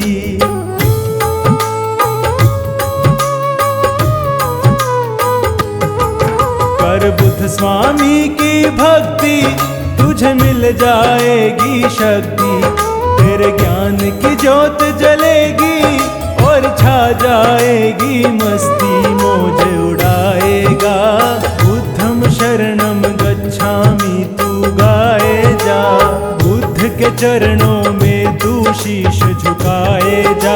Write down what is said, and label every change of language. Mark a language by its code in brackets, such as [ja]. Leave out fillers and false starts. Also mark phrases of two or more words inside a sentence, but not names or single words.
[hi] कर बुद्ध स्वामी की भक्ति, तुझे मिल जाएगी शक्ति, तेरे ज्ञान की ज्योत जलेगी और छा जाएगी मस्ती, मौज उड़ाएगा। [pi] बुद्धम शरणम गच्छामि [hi] तू गाए जा, बुद्ध के चरणों में तू शीश झुकाए जा।